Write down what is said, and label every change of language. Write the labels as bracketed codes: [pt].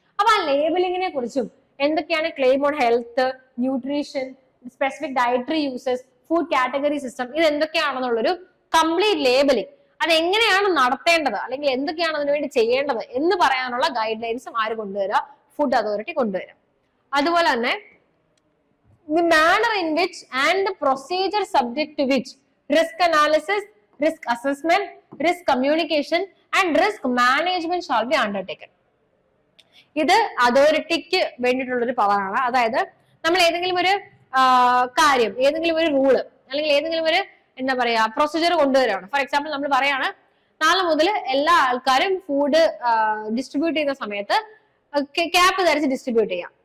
[ml] അപ്പൊ ആ ലേബലിംഗിനെ കുറിച്ചും എന്തൊക്കെയാണ് claim on health, nutrition, specific dietary uses, food category system, ഇത് എന്തൊക്കെയാണെന്നുള്ളൊരു കംപ്ലീറ്റ് ലേബലിംഗ്, അതെങ്ങനെയാണ് നടത്തേണ്ടത് അല്ലെങ്കിൽ എന്തൊക്കെയാണ് അതിനുവേണ്ടി ചെയ്യേണ്ടത് എന്ന് പറയാനുള്ള ഗൈഡ് ലൈൻസും ആര് കൊണ്ടുവരിക? ഫുഡ് അതോറിറ്റി കൊണ്ടുവരിക. അതുപോലെ തന്നെ [en] the manner in which and the procedure subject to which risk analysis, risk assessment, risk communication and risk management shall be undertaken. [ml] ഇത് അതോറിറ്റിക്ക് വേണ്ടിയിട്ടുള്ളൊരു പവറാണ്. അതായത് നമ്മൾ ഏതെങ്കിലും ഒരു കാര്യം, ഏതെങ്കിലും ഒരു റൂള് അല്ലെങ്കിൽ ഏതെങ്കിലും ഒരു എന്താ പറയാ പ്രൊസീജിയർ കൊണ്ടുവരികയാണ്. ഫോർ എക്സാമ്പിൾ നമ്മൾ പറയാണ് നാളെ മുതൽ എല്ലാ ആൾക്കാരും ഫുഡ് ഡിസ്ട്രിബ്യൂട്ട് ചെയ്യുന്ന സമയത്ത് ക്യാപ്പ് ധരിച്ച് ഡിസ്ട്രിബ്യൂട്ട് ചെയ്യാം.